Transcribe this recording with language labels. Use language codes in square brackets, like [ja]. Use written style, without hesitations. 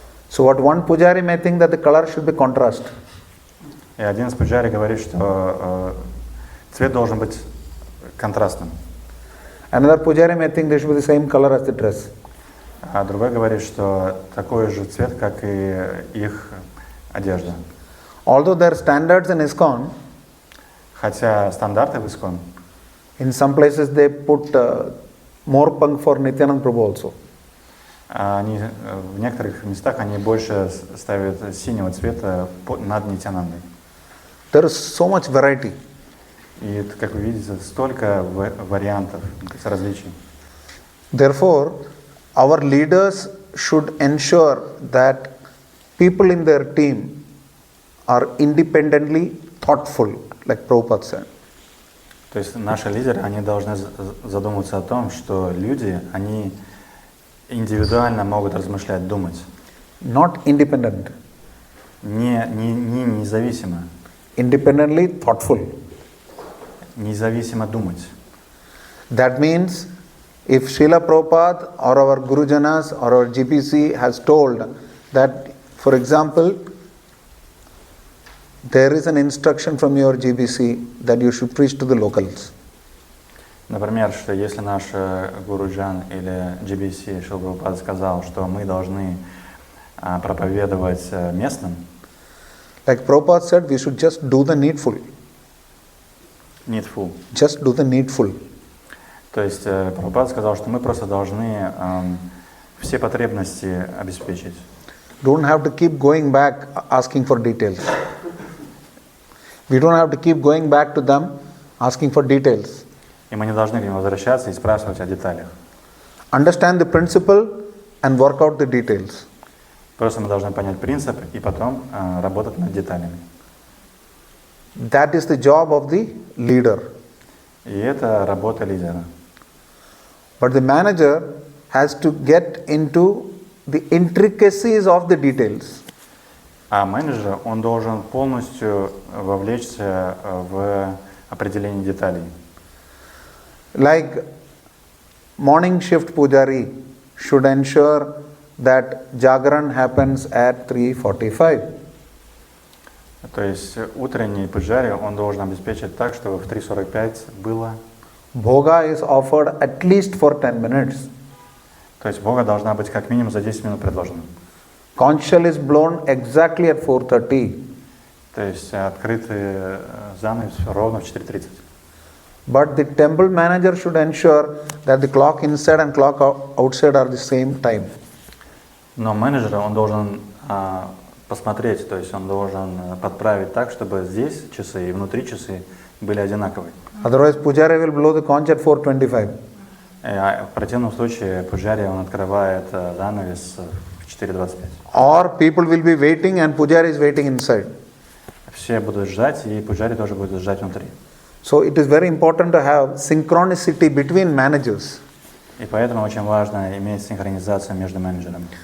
[en] So what one pujari may think that the color should be contrast. [ru] И один из пуджари говорит, что цвет должен быть контрастным. [en] Another pujari may think they should be the same color as the dress. [ru] А другой говорит, что такой же цвет, как и их одежда. [en] Although there are standards in ISKCON, [ru] хотя стандарты в ISKCON, [en] in some places they put more punk for Nityananda Prabhu also. [ru] Они, в некоторых местах они больше ставят синего цвета над Нитянандой. [en] There is so much variety. [ru] И, как вы видите, столько вариантов, различий. [en] Therefore, our leaders should ensure that people in their team are independently thoughtful, like Prabhupada said. [ru] То есть наши лидеры, они должны задуматься о том, что люди, они индивидуально могут размышлять, думать. [en] Not independent. [ru] Не независимо. [en] Independently thoughtful. [ru] Независимо думать. [en] That means if Srila Prabhupada or our Gurujanas or our GPC has told that, for example, there is an instruction from your GBC that you should preach to the locals. [ru] Например, что если наш Гуруджан или GBC Шрила Прабхупада сказал, что мы должны проповедовать местным. [en] Like Prabhupada said, we should just do the needful. Needful. Just do the needful. [ru] То есть Прабхупада сказал, что мы просто должны все потребности обеспечить. [en] Don't have to keep going back asking for details. We don't have to keep going back to them asking for details. [ru] И мы не должны к ним возвращаться и спрашивать о деталях. [en] Understand the principle and work out the details. [ru] Просто мы должны понять принцип и потом работать над деталями. [en] That is the job of the leader. [ru] И это работа лидера. [en] But the manager has to get into the intricacies of the details. [ru] А менеджер, он должен полностью вовлечься в определение деталей. [en] Like morning shift pujari should ensure that Jagaran happens at 3:45. [ru] То есть утренний пуджари, он должен обеспечить так, чтобы в 3:45 было. [en] Bhoga is offered at least for 10 minutes. [ru] То есть Бога должна быть как минимум за 10 минут предложена. [en] Conch shell is blown exactly at 4:30. [ru] То есть открытый занавес ровно в 4:30. [en] But the temple manager should ensure that the clock inside and clock outside are the same time. [ru] Но менеджер, он должен посмотреть, то есть он должен подправить так, чтобы здесь часы и внутри часы были одинаковые. [en] Otherwise, pujari will blow the conch at 4:25. [ru] В противном случае пуджари, он открывает занавес в 4:25. [en] Or people will be waiting and pujari is waiting inside. [ru] Все будут ждать, и пуджари тоже будут ждать внутри. [en] So it is very important to have synchronicity between managers. [ru] И поэтому очень важно иметь синхронизацию между менеджерами.